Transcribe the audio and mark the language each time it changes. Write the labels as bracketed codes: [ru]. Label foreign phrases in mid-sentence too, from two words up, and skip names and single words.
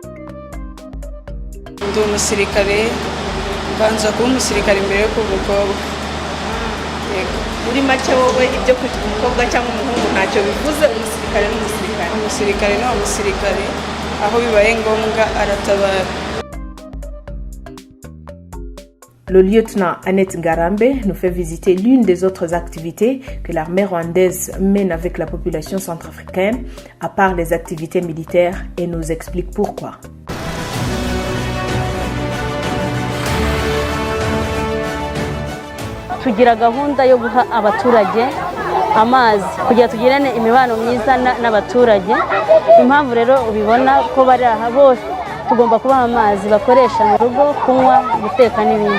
[rw] Ndi umusirikare, mbanza kuba umusirikare imbere yo kuba umukobwa. Muri make wowe ibyo kwita umukobwa cyangwa umuhungu ntacyo bivuze, umusirikare n'umusirikare. Umusirikare ni umusirikare, aho bibaye ngombwa aratabara. [fr] Le lieutenant Annette Ngarambe nous fait visiter l'une des autres activités que l'armée rwandaise mène avec la population centrafricaine, à part les activités militaires, et nous explique pourquoi. [rw] Tugira gahunda yo guha abaturage amazi kugira tugirane imibano myiza n'abaturage. Impamvu rero ubibona ko bari aha bose tugomba kubaha amazi bakoresha mu rugo, kunywa, guteka n'ibindi.